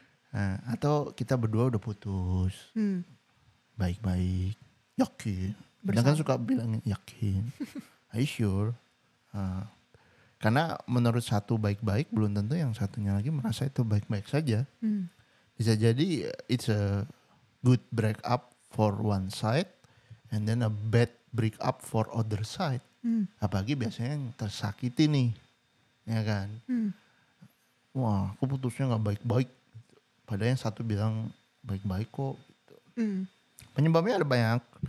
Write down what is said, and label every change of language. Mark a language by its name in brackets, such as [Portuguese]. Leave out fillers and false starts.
[Indonesian] Nah, atau kita berdua udah putus, baik-baik, yakin. Dan kan suka bilang yakin, [English] are you sure? [Indonesian] Karena menurut satu baik-baik belum tentu yang satunya lagi merasa itu baik-baik saja. Bisa jadi [English] it's a good breakup for one side and then a bad breakup for other side. [Indonesian] Apalagi biasanya yang tersakiti nih, ya kan? Wah, aku putusnya nggak baik-baik. Padahal yang satu bilang baik-baik kok. Gitu. Penyebabnya ada banyak.